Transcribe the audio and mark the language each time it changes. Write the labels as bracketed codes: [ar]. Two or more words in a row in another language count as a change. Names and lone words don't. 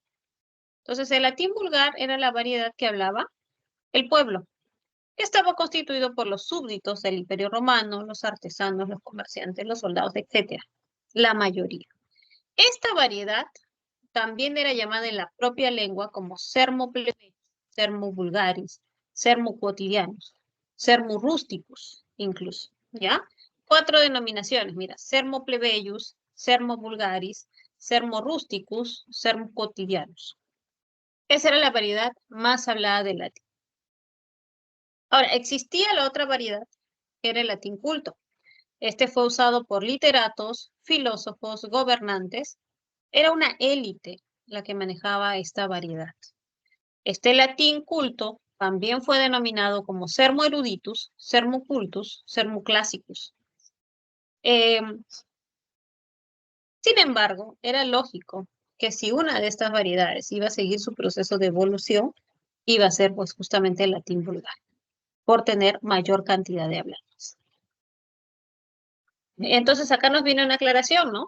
[es] Entonces, el latín vulgar era la variedad que hablaba el pueblo, que estaba constituido por los súbditos del Imperio Romano, los artesanos, los comerciantes, los soldados, etc. La mayoría. Esta variedad también era llamada en la propia lengua como [la] sermo plebeyus, sermo vulgaris, sermo quotidianus, sermo rusticus, [es] incluso, ¿ya? 4 denominaciones, mira, [la] sermo plebeyus, sermo vulgaris, sermo rusticus, sermo quotidianus. [es] Esa era la variedad más hablada del latín. Ahora, existía la otra variedad, que era el latín culto. Este fue usado por literatos, filósofos, gobernantes. Era una élite la que manejaba esta variedad. Este latín culto también fue denominado como [la] sermo eruditus, sermo cultus, sermo classicus. [es] Sin embargo, era lógico que si una de estas variedades iba a seguir su proceso de evolución, iba a ser pues justamente el latín vulgar, por tener mayor cantidad de hablantes. Entonces acá nos viene una aclaración, ¿no?